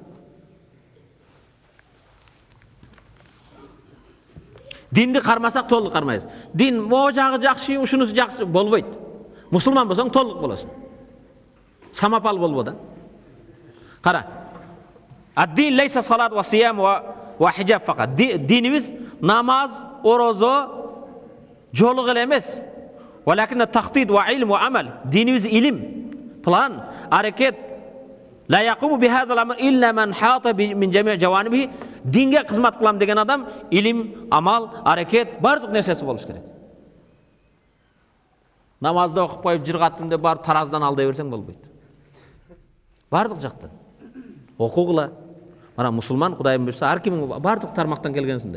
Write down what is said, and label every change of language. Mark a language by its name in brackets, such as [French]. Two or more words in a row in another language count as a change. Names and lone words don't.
[Kyrgyz] Динди кармасак толук кармайбыз. Дин могу жагы жакшы, ушунусу жакшы болбойт. Мусулман болсоң толук болосуң. Самапал болбо да. Кара. [Arabic] الدين ليس صلاة وصيام وحجاب فقط. [Kyrgyz] Динибиз намаз, орозо, жолук эле эмес. [Arabic] ولكن تخطيط وعلم وعمل. [Kyrgyz] Динибиз илим, план, аракет. [Arabic] لا يقوم بهذا الأمر إلا من حاطه من جميع جوانبه. [Kyrgyz] Динге кызмат кылам деген адам илим, амал, аракет бардык нерсеси болуш керек. Намазды окуп коюп жыргаттым деп барып тараздан алдай берсең болбойт. Бардык жактан окугула. Мана мусулман Кудайым буйрса ар ким бардык тармактан келгенсинде.